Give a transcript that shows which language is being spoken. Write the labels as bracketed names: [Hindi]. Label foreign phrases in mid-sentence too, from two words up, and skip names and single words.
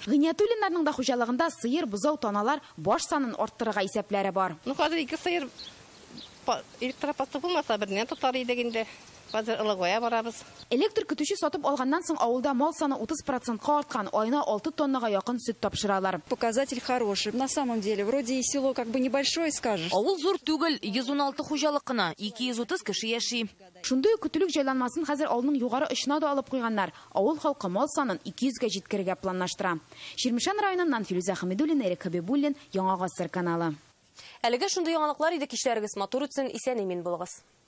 [Tatar] Гыйниятуллиннарның да хуҗалыгында сыер, бозау, таналар баш санын арттырырга исәпләре бар. Хәзер 2 сыер электропосты булмаса, бернән тотар идек инде. Хәзер ылыгая барабыз. Электр көтүче сатып алганнан соң авылда мал саны 30%-ка арткан, айына 6 тоннага якын сөт тапшыралар. [Russian] Показатель хороший. На самом деле, вроде и село как бы небольшое, скажешь. [Tatar] Авыл зур түгел, 116 хуҗалык кына, 230 кеше яши. Шундый көтүлек җайланмасын хәзер авылның югары очына да алып куйганнар. Авыл халкы мал санын 200-га җиткерергә планлаштыра. Ширмешән районыннан Филүзә Хәмидуллина, Эрик Хәбибуллин, Яңа Гасыр каналы. Әлегә шундый яңалыклар иде, кичләрегез матур үтсен, исән имин булыгыз.